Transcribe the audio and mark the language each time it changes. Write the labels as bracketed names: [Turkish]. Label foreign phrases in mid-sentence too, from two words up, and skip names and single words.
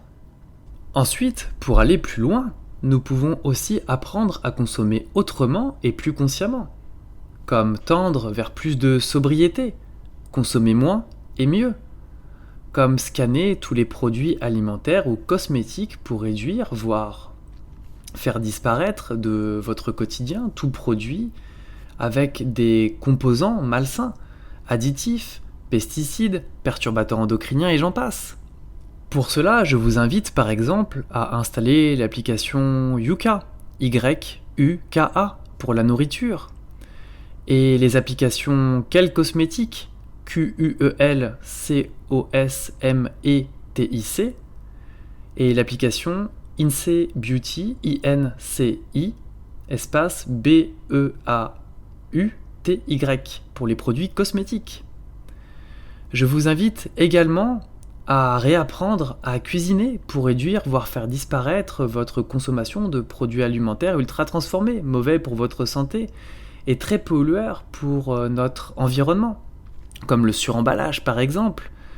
[French] Ensuite, pour aller plus loin, nous pouvons aussi apprendre à consommer autrement et plus consciemment, comme tendre vers plus de sobriété, consommer moins et mieux, comme scanner tous les produits alimentaires ou cosmétiques pour réduire, voire faire disparaître de votre quotidien tout produit avec des composants malsains, additifs, pesticides, perturbateurs endocriniens et j'en passe. Pour cela, je vous invite par exemple à installer l'application Yuka, Y-U-K-A, pour la nourriture, et les applications Quel Cosmétique, Q-U-E-L-C-O-S-M-E-T-I-C, et l'application INSEE Beauty, I-N-C-I, espace B-E-A-U-T-Y, pour les produits cosmétiques. Je vous invite également à réapprendre à cuisiner pour réduire, voire faire disparaître votre consommation de produits alimentaires ultra transformés, mauvais pour votre santé et très pollueurs pour notre environnement, comme le suremballage par exemple.